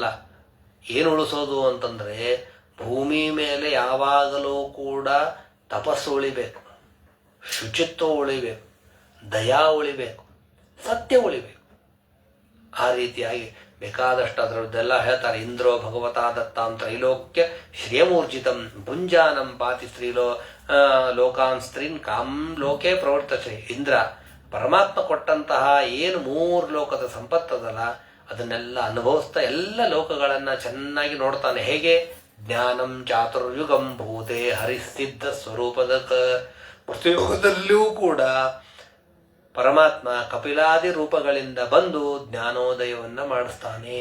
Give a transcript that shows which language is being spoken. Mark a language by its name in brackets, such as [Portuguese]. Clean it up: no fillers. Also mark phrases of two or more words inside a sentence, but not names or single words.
[Kannada] ಏನು ಉಳಿಸೋದು ಅಂತಂದ್ರೆ ಭೂಮಿ ಮೇಲೆ ಯಾವಾಗಲೂ ಕೂಡ ತಪಸ್ಸು ಉಳಿಬೇಕು, ಶುಚಿತ್ವ ಉಳಿಬೇಕು, ದಯಾ ಉಳಿಬೇಕು, ಸತ್ಯ ಉಳಿಬೇಕು. ಆ ರೀತಿಯಾಗಿ ಬೇಕಾದಷ್ಟು ಅದರದ್ದೆಲ್ಲ ಹೇಳ್ತಾರೆ. [Sanskrit] ಇಂದ್ರೋ ಭಗವತಾ ದತ್ತಾಂ ತ್ರೈಲೋಕ್ಯ ಶ್ರೇಯಮೂರ್ಜಿತಂ ಭುಂಜಾನಂ ಪಾತಿ ಲೋಕಾನ್ ಸ್ತ್ರೀನ್ ಕಾಂ ಲೋಕೆ ಪ್ರವರ್ತತೆ. [Kannada] ಇಂದ್ರ ಪರಮಾತ್ಮ ಕೊಟ್ಟಂತಹ ಏನು 3 ಲೋಕದ ಸಂಪತ್ತದಲ್ಲ ಅದನ್ನೆಲ್ಲ ಅನುಭವಿಸ್ತಾ ಎಲ್ಲ ಲೋಕಗಳನ್ನ ಚೆನ್ನಾಗಿ ನೋಡ್ತಾನೆ. ಹೇಗೆ? [Sanskrit] ಜ್ಞಾನಂ ಚಾತುರ್ಯುಗಂ ಭೂತೆ [Kannada] ಹರಿಸಿದ್ಧ ಸ್ವರೂಪದ ಪ್ರತಿಯೋಗದಲ್ಲಿಯೂ ಕೂಡ ಪರಮಾತ್ಮ ಕಪಿಲಾದಿ ರೂಪಗಳಿಂದ ಬಂದು ಜ್ಞಾನೋದಯವನ್ನ ಮಾಡಿಸ್ತಾನೆ.